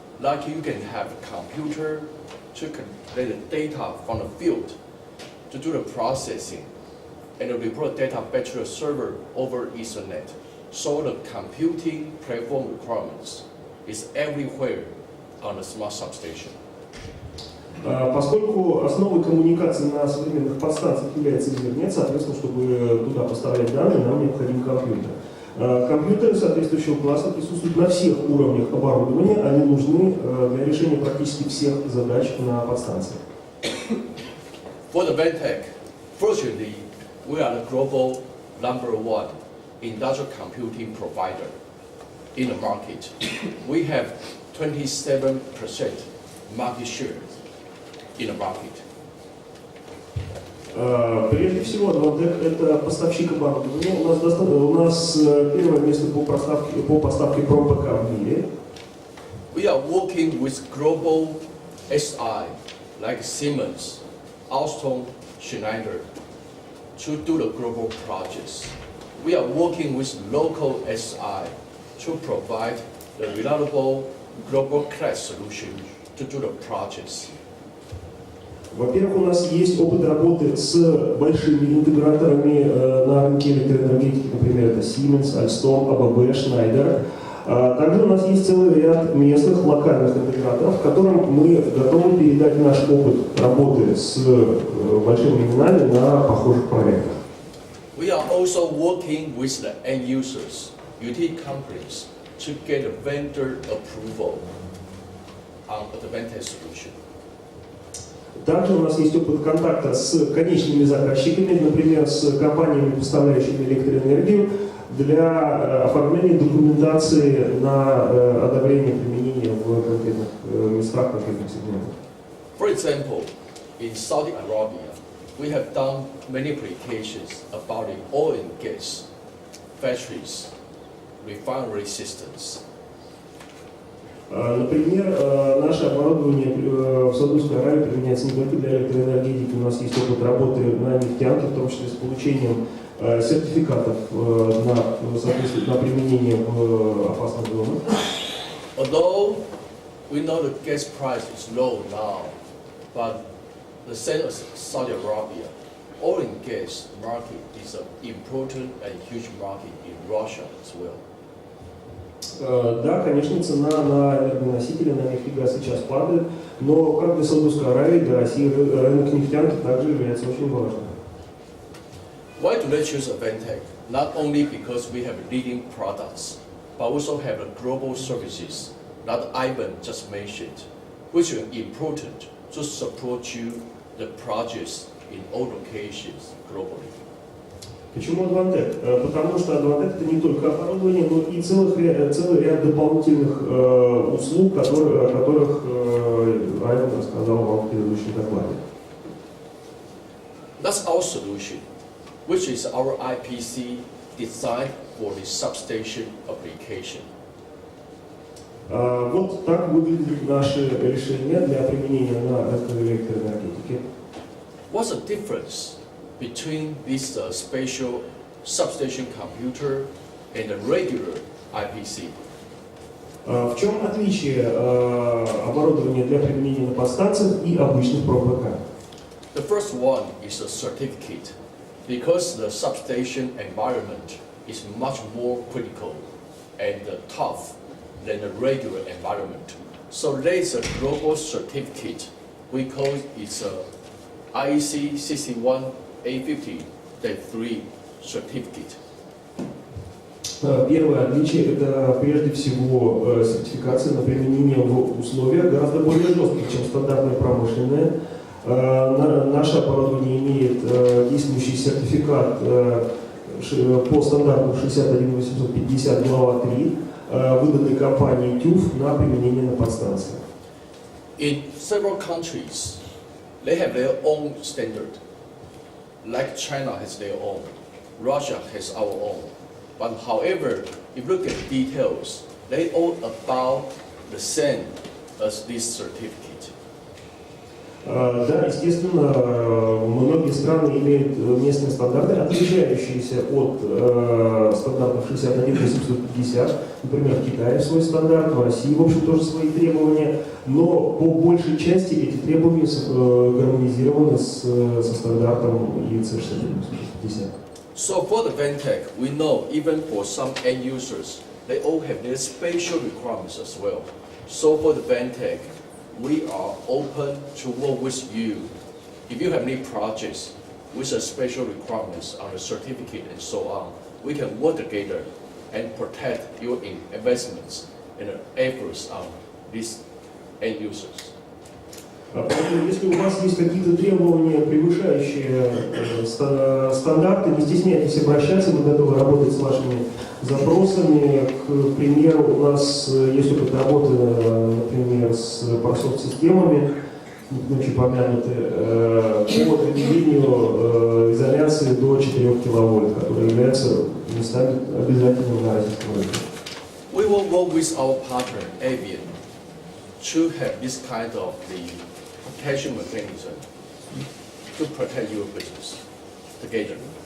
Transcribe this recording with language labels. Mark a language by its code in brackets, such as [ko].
[en] Like you can have a computer to collect the data from the field to do the processing and report data back to the server over Ethernet. So the computing platform requirements is everywhere on the smart substation. [ru] Поскольку основой коммуникации на современных подстанциях является интернет, соответственно, чтобы туда поставлять данные, нам необходим компьютер. Компьютеры соответствующего класса присутствуют на всех уровнях оборудования, они нужны для решения практически всех задач на подстанциях. [en] For the Advantech, fortunately, we are the global #1 industrial computing provider in the market. We have 27% market share in the market. [ru] Прежде всего, Advantech — это поставщик оборудования. У нас первое место по поставке ПРО-ПК в мире. [en] We are working with global SI like Siemens, Alstom, Schneider to do the global projects. We are working with local SI to provide the reliable global class solution to do the projects. [ru] Во-первых, у нас есть опыт работы с большими интеграторами на рынке электроэнергетики, например, это Siemens, Alstom, ABB, Schneider. Также у нас есть целый ряд местных локальных интеграторов, которым мы готовы передать наш опыт работы с большими именами на похожих проектах. [en] We are also working with the end users, utility companies, to get a vendor approval on the Advantech solution. [ru] Также у нас есть опыт контакта с конечными заказчиками, например, с компаниями, поставляющими электроэнергию, для оформления документации на одобрение применения в конкретных местах, конкретных сегментах. [en] For example, in Saudi Arabia, we have done many applications about the oil and gas, factories, refinery systems. [ru] Например, наше оборудование в Саудовской Аравии применяется не только для электроэнергетики, у нас есть опыт работы на нефтянке, в том числе с получением сертификатов на применение в опасных зонах. [en] Although we know the gas price is low now, but the same as Saudi Arabia, oil and gas market is an important and huge market in Russia as well. [ru] Да, конечно, цена на энергоносители, на нефть и газ сейчас падает, но как для Саудовской Аравии, для России рынок нефтянки также является очень важным. [en] Why do they choose Advantech? Not only because we have leading products, but also have the global services that Ivan just mentioned, which are important to support you the projects in all locations globally. [ru] Почему Advantech? Потому что Advantech — это не только оборудование, но и целый ряд дополнительных услуг, о которых Айвен рассказал вам в предыдущем докладе. [en] That's our solution, which is our IPC designed for the substation application. [ru] Вот так выглядит наше решение для применения на электроэнергетике. [en] What's the difference between this special substation computer and the regular IPC? [ru] В чем отличие оборудования для применения на подстанциях и обычных ПРО-ПК? [en] The first one is a certificate, because the substation environment is much more critical and tough than the regular environment. So there is a global certificate. We call it IEC 61A50-3 certificate. [ru] Первое отличие — это прежде всего сертификация на применение в условиях гораздо более жестких, чем стандартные промышленные. Наше оборудование имеет действующий сертификат по стандарту 61850 глава 3, выданный компанией TÜV на применение на подстанциях. [en] In several countries, they have their own standard. Like China has their own, Russia has our own. But however, if you look at details, they all about the same as this certificate. [ru] Да, естественно, многие страны имеют местные стандарты, отличающиеся от стандартов 61-850. Например, в Китае свой стандарт, в России, в общем, тоже свои требования. Но по большей части эти требования гармонизированы со стандартом ИЕЦ 61-850. [en] So for the Advantech, we know even for some end users, they all have their spatial requirements as well. So for the Advantech, we are open to work with you. If you have any projects with a special requirements on the certificate and so on, we can work together and protect your investments and efforts on these end users. [ru] Поэтому, если у вас есть какие-то требования, превышающие стандарты, не стесняйтесь обращаться, мы готовы работать с вашими запросами. К примеру, у нас есть опыт работы, например, с парсофт-системами, ночью помянуты, по определению изоляции до 4 киловольт, которые являются местами обязательным на российском рынке. [en] We will work with our partner, Aveon, to have this kind of the protection mechanism to protect your business together.